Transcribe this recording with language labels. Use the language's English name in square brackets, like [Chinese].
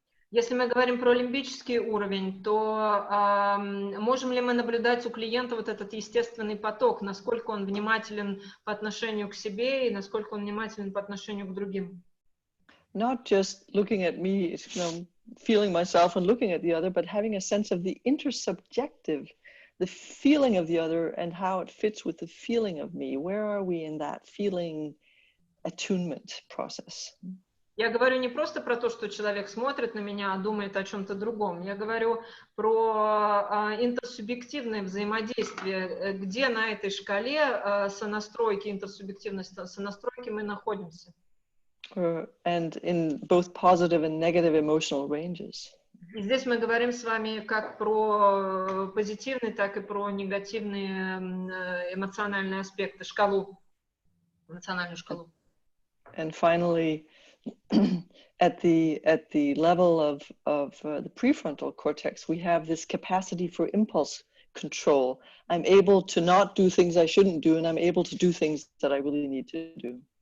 [Russian] Если мы говорим про лимбический уровень, то можем ли мы наблюдать у клиента вот этот естественный поток, насколько он внимателен по отношению к себе и насколько он внимателен по отношению к другим? [English] Not just looking at me, feeling myself and looking at the other, but having a sense of the intersubjective, the feeling of the other and how it fits with the feeling of me. Where are we in that feeling attunement process? [Russian] Я говорю не просто про то, что человек смотрит на меня, а думает о чем-то другом. Я говорю про интерсубъективное взаимодействие, где на этой шкале сонастройки, интерсубъективности, сонастройки мы находимся. [English] And in both positive and negative emotional ranges. [Russian] И здесь мы говорим с вами как про позитивные, так и про негативные эмоциональные аспекты, шкалу, эмоциональную шкалу. [English] And finally, at the level of the prefrontal cortex, we have this capacity for impulse control. I'm able to not do things I shouldn't do, and I'm able to do things that I really need to do.